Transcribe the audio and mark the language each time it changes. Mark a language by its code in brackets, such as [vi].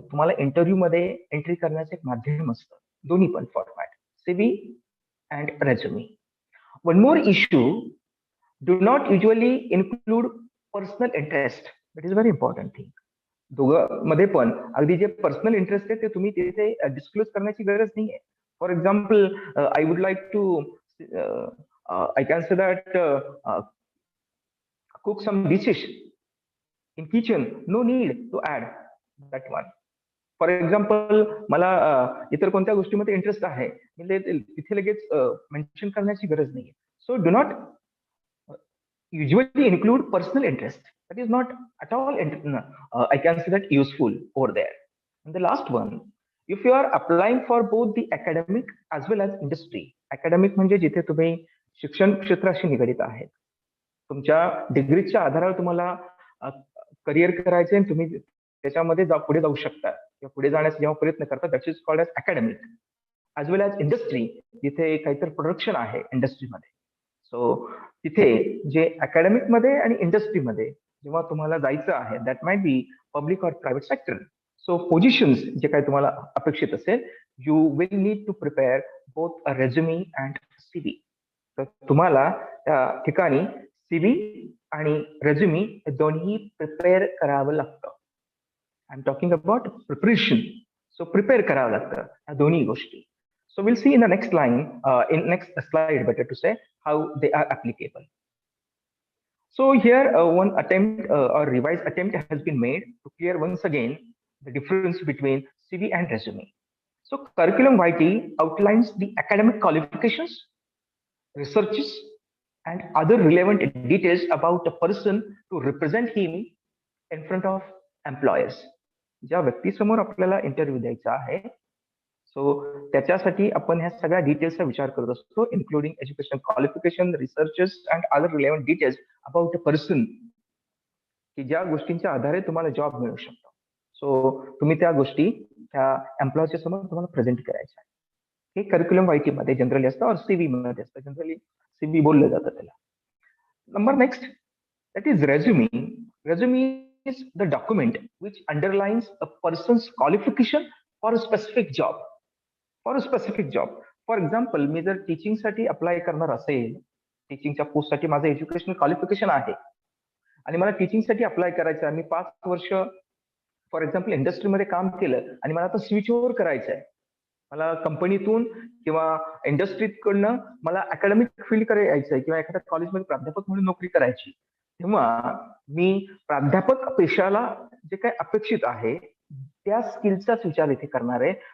[mr] तुम्हाला इंटरव्ह्यू मध्ये एंट्री करण्याचं एक माध्यम असतं, दोन्ही पण format, CV and रेझ्युमी. [en] One more issue, do not usually include personal interest. That is very important thing. [mr] दोघं मध्ये पण अगदी जे पर्सनल इंटरेस्ट आहे ते तुम्ही तिथे डिस्क्लोज करण्याची गरज नाहीये. [en] For example, I would like to I can say that cook some dishes in kitchen. No need to add that one. [mr] For example, मला इतर कोणत्या गोष्टीमध्ये इंटरेस्ट आहे तिथे लगेच मेन्शन करण्याची गरज नाहीये. [en] So do not usually include personal interest. That is not at all, I can say that, useful over there. And the last one, if you are applying for both the academic as well as industry. [mr] Academic म्हणजे जिथे तुम्ही शिक्षण क्षेत्राशी निगडित आहेत, तुमच्या डिग्रीच्या आधारावर तुम्हाला करिअर करायचे आणि तुम्ही त्याच्यामध्ये पुढे जाऊ शकता किंवा पुढे जाण्याचा जेव्हा प्रयत्न करता, [en] That is called as academic. As well as industry, [mr] जिथे काहीतरी प्रोडक्शन आहे इंडस्ट्रीमध्ये. सो तिथे जे अकॅडमिक मध्ये आणि इंडस्ट्रीमध्ये जेव्हा तुम्हाला जायचं आहे, [en] That might be public और private sector. So positions [mr] जे काही तुम्हाला अपेक्षित असेल, [en] You will need to prepare both a resume and CV. [mr] तर तुम्हाला त्या ठिकाणी सीव्ही आणि रेझ्युमी दोन्ही प्रिपेअर करावं लागतं. [en] I am talking about preparation. So prepare [mr] करावं लागतं या दोन्ही गोष्टी. [en] So we'll see in the next line, in next slide, better to say, how they are applicable. So here one attempt or revised attempt has been made to clear once again the difference between CV and resume. So curriculum vitae outlines the academic qualifications, researches, and other relevant details about a person to represent him in front of employers. [mr] ज्या व्यक्तीसमोर आपल्याला interview द्यायचा आहे, so त्याच्यासाठी आपण ह्या सगळ्या डिटेल्सचा विचार करत असतो, [en] including education qualification, researches and other relevant details about a person, [mr] की ज्या गोष्टींच्या आधारे तुम्हाला जॉब मिळू शकतो. सो तुम्ही त्या गोष्टी त्या एम्प्लॉयच्या समोर तुम्हाला प्रेझेंट करायच्या आहे. हे करिक्युलम वायटी मध्ये जनरली असतं, और सीव्ही मध्ये असतं. जनरली सीव्ही बोललं जातं त्याला. [en] Number next, that is resume. Resume is the document which underlines a person's qualification for a specific job. For a specific job. [mr] For example, मी जर टीचिंग साठी अप्लाय करणार असेल, टीचिंगच्या पोस्ट साठी माझं एज्युकेशनल क्वालिफिकेशन आहे आणि मला टीचिंग साठी अप्लाय करायचं आहे, मी 5 वर्ष फॉर एक्झाम्पल इंडस्ट्रीमध्ये काम केलं आणि मला आता स्विच ओव्हर करायचं आहे, मला कंपनीतून किंवा इंडस्ट्रीकडनं मला अकॅडमिक फील्डकडे यायचं आहे किंवा एखाद्या कॉलेजमध्ये प्राध्यापक म्हणून नोकरी करायची, तेव्हा मी प्राध्यापक पेशाला जे काही अपेक्षित आहे त्या स्किलचाच विचार इथे करणार आहे.